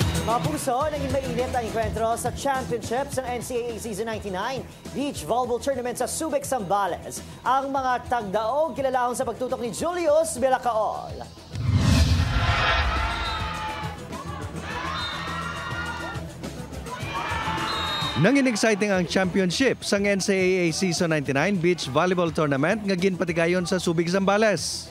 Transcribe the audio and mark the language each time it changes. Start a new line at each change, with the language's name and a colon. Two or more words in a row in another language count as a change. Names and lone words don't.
Filipino: Mga puso, naging mainit ang enkwentro sa championship ng NCAA Season 99 Beach Volleyball Tournament sa Subic, Zambales.
Hiligaynon: Ang mga tagdaog kilalahon sa pagtutok ni Julius Bilacaol. Nangin exciting ang championship sa NCAA Season 99 Beach Volleyball Tournament nga ginpatigayon sa Subic, Zambales.